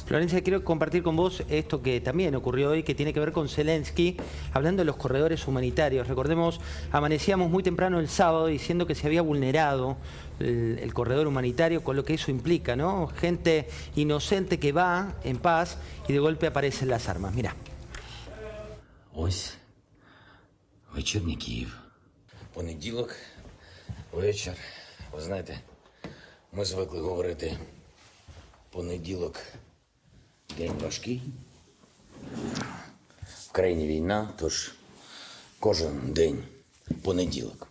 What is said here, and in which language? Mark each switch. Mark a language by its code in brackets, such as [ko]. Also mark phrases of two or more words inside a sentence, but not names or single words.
[es] Florencia, quiero compartir con vos esto que también ocurrió hoy, que tiene que ver con Zelensky, hablando de los corredores humanitarios. Recordemos, amanecíamos muy temprano el sábado diciendo que se había vulnerado el corredor humanitario, con lo que eso implica, ¿no? Gente inocente que va en paz y de golpe aparecen las armas. Mirá. [uk] Ось вечірній Київ. Понеділок, вечір. Ви знаєте, ми звикли говорити понеділок день важкий. В країні війна, тож кожен день понеділок.